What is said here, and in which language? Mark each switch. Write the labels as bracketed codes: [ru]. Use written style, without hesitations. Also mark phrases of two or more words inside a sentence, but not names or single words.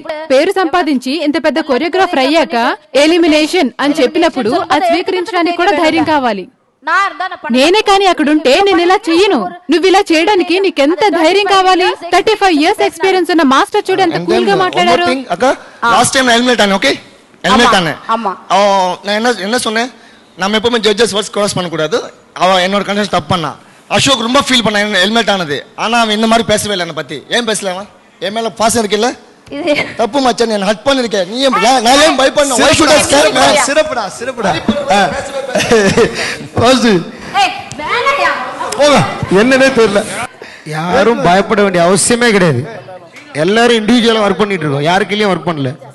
[te] పేరు సంపాదించి ఇంత పెద్ద కొరియోగ్రాఫర్ అయ్యాక ఎలిమినేషన్ అని చెప్పినప్పుడు అది స్వీకరించడానికి కూడా ధైర్యం కావాలి. నేనే కానీ అక్కడుంటే నేను ఇలా చెయ్యను. నువ్వు ఇలా చేయడానికి నీకెంత ధైర్యం కావాలి? 35 [en] years experience [te] ఉన్న మాస్టర్ చూడు ఎంత కూల్ గా మాట్లాడారు. [en] last time eliminate [ta] ஆனேன். ஓகே எலிமினேட் ஆனேன். நான் என்ன சொன்னேன், நம்ம எப்பவுமே [en] judges words cross [ta] பண்ணக்கூடாது. அவன் என்னோட கண்டிஷன் தப்பு பண்ணா. அசோக் ரொம்ப ஃபீல் பண்ண எலிமினேட் ஆனது. ஆனா அவன் இந்த மாதிரி பேசவே இல்லை. என்னை பத்தி ஏன் பேசல? அவன் என் மேல பாசம் இருக்குல்ல, தப்பு மச்சான். நான் ஹட் பண்ணிருக்கேன். நீ நான் ஏன் பயப்படணும்? [en] why should I scare man? [ta] சிறப்புடா வாசு போங்க. என்னன்னே தெரியல. யாரும் பயப்பட வேண்டிய அவசியமே கிடையாது. எல்லாரும் [en] individually work [ta] பண்ணிட்டு இருக்கோம், யாருக்கிலயும் ஒர்க் பண்ணல.